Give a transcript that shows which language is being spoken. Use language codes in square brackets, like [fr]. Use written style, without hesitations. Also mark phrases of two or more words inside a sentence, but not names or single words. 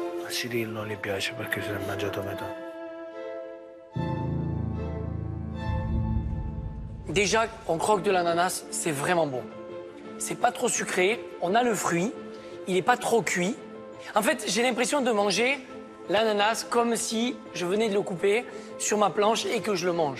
[it] Cyril non gli piace perché se l'è mangiato a metà. [fr] Déjà, on croque de l'ananas, c'est vraiment bon. C'est pas trop sucré, on a le fruit, il n'est pas trop cuit. En fait, j'ai l'impression de manger l'ananas comme si je venais de le couper sur ma planche et que je le mange.